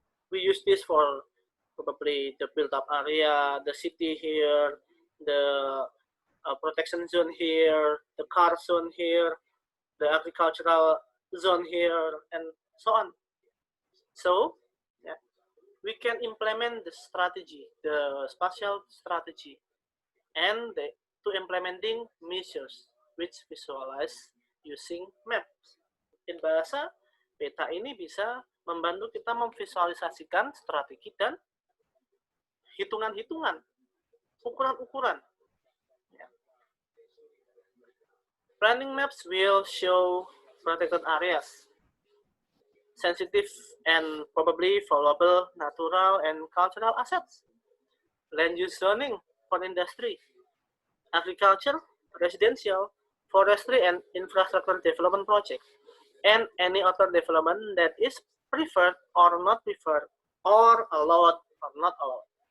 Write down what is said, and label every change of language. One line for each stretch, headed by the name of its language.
English: We use this for probably the built-up area, the city here, the protection zone here, the car zone here, the agricultural zone here, and so on. So, we can implement the strategy, the spatial strategy, and to implementing measures which visualize using maps.
Indonesian: In bahasa, peta ini bisa membantu kita memvisualisasikan strategi dan hitungan-hitungan, ukuran-ukuran.
English: Planning maps will show protected areas, sensitive and probably valuable natural and cultural assets, land use zoning for industry, agriculture, residential, forestry, and infrastructure development project, and any other development that is preferred or not preferred, or allowed or not allowed.